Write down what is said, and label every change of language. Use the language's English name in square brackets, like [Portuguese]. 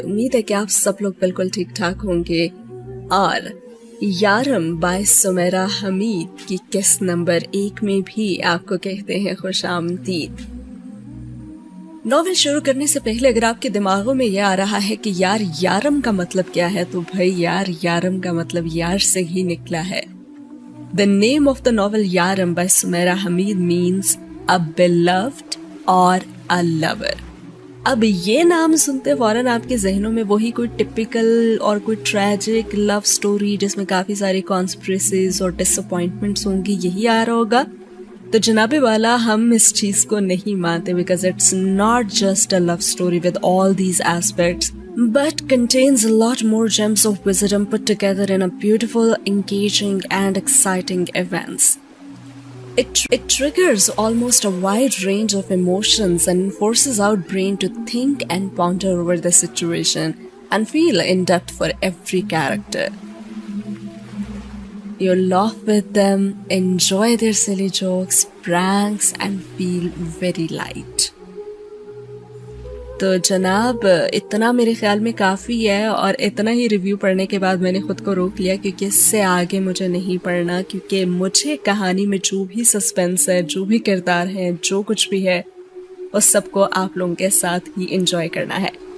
[Hindi] उम्मीद है कि आप सब लोग बिल्कुल ठीक ठाक होंगे। और यारम बाय सुमेरा हमीद की किस्त नंबर 1 में भी आपको कहते हैं खुश आमदीद। नॉवेल शुरू करने से पहले अगर आपके दिमागों में यह आ रहा है कि यार यारम का मतलब क्या है, तो भाई यार यारम का मतलब यार से ही निकला है। [English] The name of the novel Yaram by Sumaira Hameed means a beloved or a lover. [Hindi] अब ये नाम सुनते फौरन आपके जहनों में वही कोई टिपिकल और कोई ट्रेजिक लव स्टोरी जिसमें काफी सारी कॉन्स्पिरेसीज और डिसअपॉइंटमेंट्स होंगी यही आ रहा होगा। तो जनाबे वाला हम इस चीज को नहीं मानते, [English] Because it's not just a love story with all these aspects but contains a lot more gems of wisdom put together in a beautiful, engaging and exciting events. It triggers almost a wide range of emotions and forces our brain to think and ponder over the situation and feel in depth for every character. You laugh with them, enjoy their silly jokes, pranks and feel very light. [Hindi] तो जनाब इतना मेरे ख्याल में काफ़ी है, और इतना ही रिव्यू पढ़ने के बाद मैंने खुद को रोक लिया क्योंकि इससे आगे मुझे नहीं पढ़ना, क्योंकि मुझे कहानी में जो भी सस्पेंस है, जो भी किरदार है, जो कुछ भी है, उस सबको आप लोगों के साथ ही एंजॉय करना है।